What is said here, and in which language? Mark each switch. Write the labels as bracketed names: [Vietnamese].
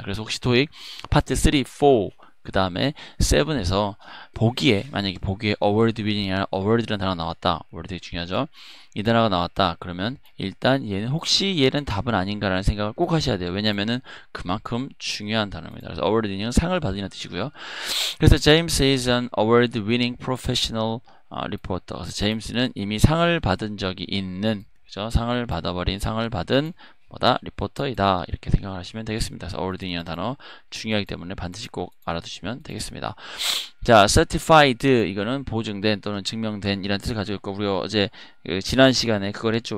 [Korean] 그래서 혹시 토익 파트 3, 4 그 다음에 7에서 보기에 만약에 보기에 어워드 위닝이나 어워드라는 단어가 나왔다. 어워드 되게 중요하죠. 이 단어가 나왔다. 그러면 일단 얘는 혹시 얘는 답은 아닌가라는 생각을 꼭 하셔야 돼요. 왜냐면은 그만큼 중요한 단어입니다. 그래서 [English] award winning [Korean] 상을 받으는 뜻이고요. 그래서 [English] James is an award winning professional reporter. [Korean] 그래서 제임스는 이미 상을 받은 적이 있는 그죠? 상을 받은 뭐다? 리포터이다. 이렇게 생각을 하시면 되겠습니다. 그래서 award이라는 단어 중요하기 때문에 반드시 꼭 알아두시면 되겠습니다. 자, certified 이거는 보증된 또는 증명된 이라는 뜻을 가지고 있고 우리가 어제 지난 시간에 그걸 했죠.